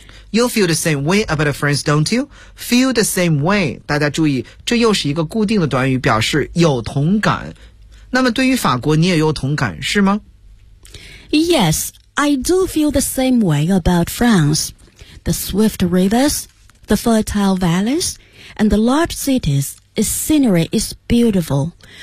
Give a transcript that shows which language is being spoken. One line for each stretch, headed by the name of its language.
English: You feel the same way about a friend, don't you? Feel the same way.
Chinese: 大家注意，这又是一个固定的短语，表示有同感。那么对于法国，你也有同感，是吗？
English: Yes, I do feel the same way about France. The swift rivers, the fertile valleys, and the large cities, its scenery is beautiful.